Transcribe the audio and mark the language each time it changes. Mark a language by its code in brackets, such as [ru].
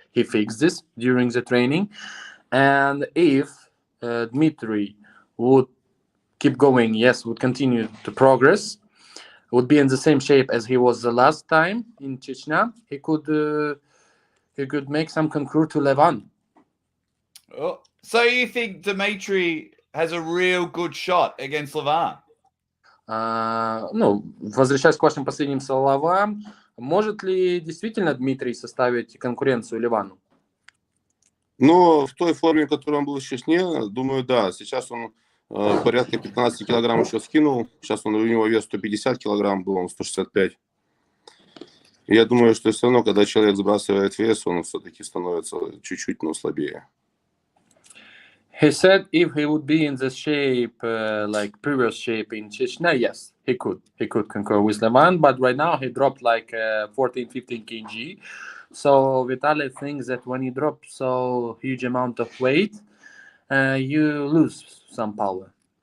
[en] He fixed this during the training. And if Dmitry would keep going, would continue to progress, would be in the same shape as he was the last time in Chechnya, he could make some concours to Levan. Oh, so you think Dmitry has a real good shot against Levan? [ru] Возвращаясь к вашим последним словам, может ли действительно Дмитрий составить конкуренцию Ливану? Ну, в той форме, в которой он был в Чечне, думаю, да. Сейчас он порядка 15 килограмм еще скинул. Сейчас у него вес 150 килограмм, был он 165. И я думаю, что все равно, когда человек сбрасывает вес, он все-таки становится чуть-чуть, но слабее. [en] He said if he would be in the shape, like previous shape in Chechnya, yes, he could concur with Levan, but right now he dropped like 14-15 kg. So Vitaly thinks that when you drop so huge amount of weight, you lose some power.